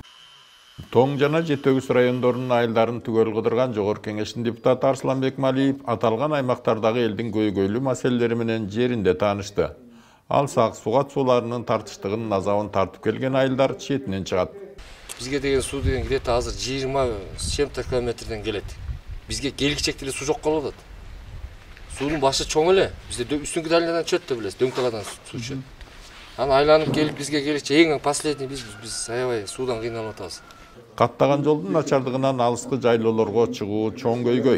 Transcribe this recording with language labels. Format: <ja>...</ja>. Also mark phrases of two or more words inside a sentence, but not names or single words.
<ky>Тоң жана Жетөгүз райондорунун айылдарын түгөл кыдырган Жогорку кеңештин депутаты Арсланбек Малиев аталган аймактардагы элдин көйгөйлүү маселелери менен жеринде таанышты. Ал сак сугат сууларынын тартыштыгынын азабын тартып келген айылдар четинен чыгат. Бизге деген суу деген где-то азыр 20</ky> <ru>с чем-то</ru> <ky>километрден келет. Бизге келгичек эле суу жок болуп атат. Суунун башы чоң эле. Бизде үстүңкү долинадан чөт деп билесиз, дөңталадан суу чөт. Аны айланып келип бизге келгиче эң последний биз аябай суудан кыйналып атабыз. Каттаган жолдун начардыгынан алыскы жайлоолорго чыгуу чоң көйгөй.</ky>